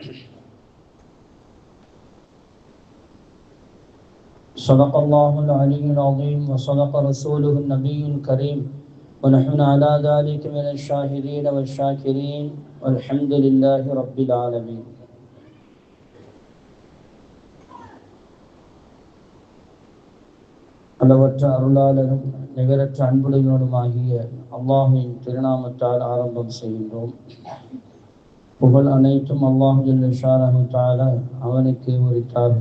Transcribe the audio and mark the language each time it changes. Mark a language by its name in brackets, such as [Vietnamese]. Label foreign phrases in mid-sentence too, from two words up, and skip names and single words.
[Arabic] صدق الله العلي العظيم وصدق رسوله النبي الكريم ونحن على ذلك من الشاهدين والشاكرين والحمد لله رب العالمين. [Tamil] அளவற்ற அருளாளரும் நிகரற்ற அன்புடையோனுமாகிய அல்லாஹ்வின் திருநாமத்தால் ஆரம்பம் செய்கின்றோம். புகழ் அனைத்தும் [Arabic] الله جل شأنه تعالى [Tamil] அவனுக்கு உரித்தாகுக.